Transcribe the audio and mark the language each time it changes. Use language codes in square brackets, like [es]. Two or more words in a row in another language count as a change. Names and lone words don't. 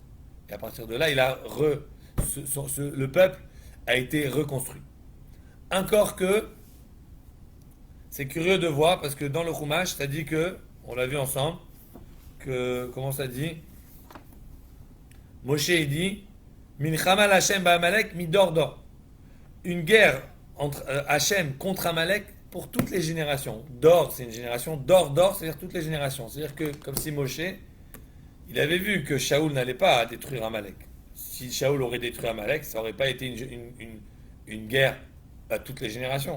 [fr] Et à partir de là, le peuple a été reconstruit. Encore que, c'est curieux de voir, parce que dans le Chumash, ça dit que, on l'a vu ensemble, que, comment ça dit Moshe, il dit, [he] מלחמה לה' בעמלק מדור. [fr] Une guerre entre Hashem contre Amalek pour toutes les générations. Dor, c'est une génération. Dor, c'est-à-dire toutes les générations. C'est-à-dire que, comme si Moshe, il avait vu que Shaoul n'allait pas détruire Amalek. Si Shaoul aurait détruit Amalek, ça n'aurait pas été une guerre à toutes les générations.